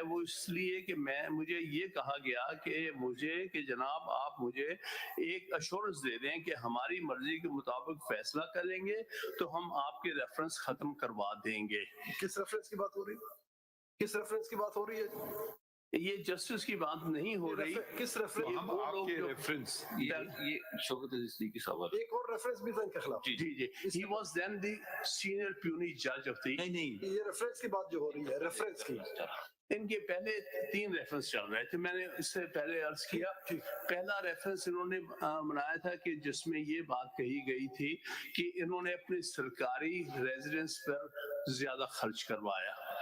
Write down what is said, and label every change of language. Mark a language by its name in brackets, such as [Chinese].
[Urdu] وہ اس لیے کہ مجھے یہ کہا گیا کہ جناب آپ مجھے ایک ایشورنس دے دیں کہ ہماری مرضی کے مطابق فیصلہ کریں گے تو ہم آپ کے ریفرنس ختم کروا دیں گے. کس ریفرنس کی بات ہو رہی ہے؟ کس ریفرنس کی بات ہو رہی ہے؟ یہ جسٹس کی بات نہیں ہو رہی. کس ریفرنس؟ ہم آپ کے ریفرنس یہ شوکت عزیز صدیقی صاحب. ایک اور ریفرنس بھی تھا ان کے خلاف. [English] جی he was then the senior puisne judge of the. [Urdu] نہیں یہ ریفرنس کی بات جو ہو رہی ہے, ریفرنس کی. ان کے پہلے 3 ریفرنس چل رہے تھے. میں نے اس سے پہلے عرض کیا پہلا ریفرنس انہوں نے بنایا تھا کہ جس میں یہ بات کہی گئی تھی کہ انہوں نے اپنے سرکاری ریزیڈنس پر زیادہ خرچ کروایا.